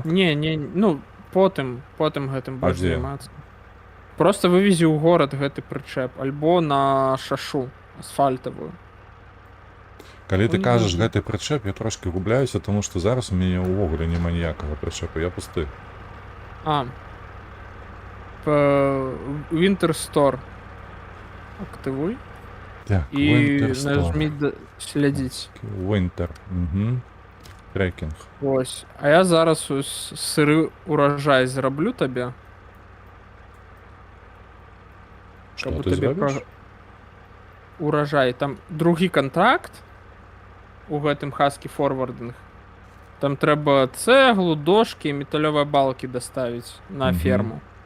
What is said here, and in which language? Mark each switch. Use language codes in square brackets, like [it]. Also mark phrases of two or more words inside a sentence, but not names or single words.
[be] Не, потым гэтым будзеш займацца. Просто вывезі ў горад гэты прычэп, альбо на шашу асфальтавую. Калі ты кажаш гэты прычэп, я трошки губляюся, тому што зараз у мяне ўвогуле няма ніякага прычэпу, я пусты. Winter Store актывуй. Так, і Winter Store. нажмі слядзіць. Winter, трекінг. Ось. А я зараз сыры урожай зраблю табе. Што ты зробіш? Урожай. Там другі контракт у гэтым Husky Forwarding. Там трэба цэглу, дошкі, металёвыя балкі даставіць на ферму.